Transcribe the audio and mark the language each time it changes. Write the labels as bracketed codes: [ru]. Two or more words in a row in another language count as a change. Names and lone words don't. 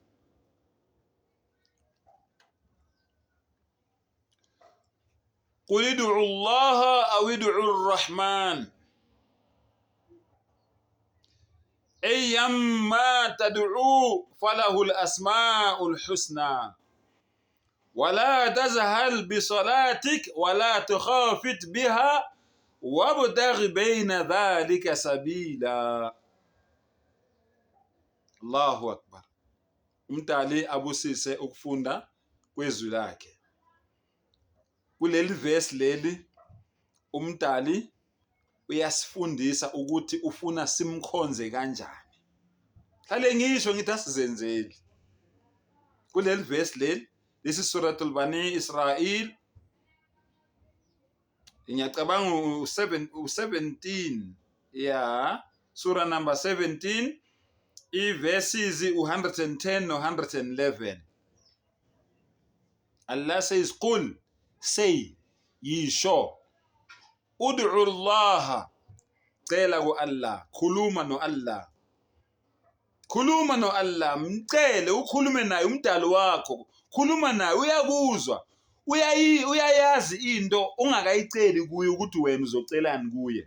[ar] قل ادعوا الله أو ادعوا الرحمن أيما تدعوا فله الأسماء الحسنى ولا تزهل بصلاتك ولا تخافت بها وابتغ بين ذلك سبيلا. الله أكبر. [zu] Umtali abusise ukufunda kwezwi lakhe. Kuleli verse leli umtali uyasifundisa ukuthi ufuna simkhonze kanjani. Hlale ngisho ngithi asizenzeli. Kuleli verse leli lesi suratul Bani Israel ngiyacabanga u17 [en] surah number 17 verses 110 [zu] no 111. [en] Allah says, Qul, say, [zu] yisho, [ar] ادعُ الله, [zu] cela ku Allah, khuluma no Allah. Khuluma no Allah, mcele, ukhulume naye umdali wakho, khuluma naye, uyakuzwa, uyayazi into ungakayiceli kuye ukuthi wena uzocelani kuye.